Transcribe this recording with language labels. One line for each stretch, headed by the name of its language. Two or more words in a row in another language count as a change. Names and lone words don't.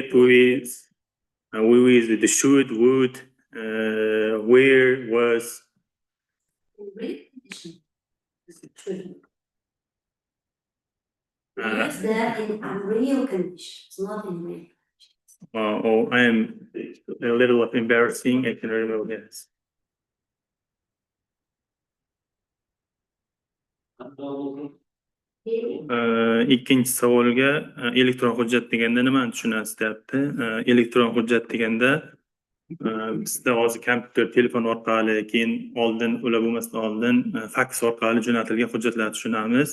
English: We use the should, would, where, was. Real condition. Use that in unreal conditions, not in real. I am a little embarrassing. I can remember this.
Uzbek: Ikkinchi savolga elektron hujjat deganda nimani tushunasiz deyapti. Elektron hujjat deganda bizda hozir kompyuter, telefon orqali, keyin oldin ular bo'lmasdan oldin faks orqali jo'natilgan hujjatlarni tushunamiz.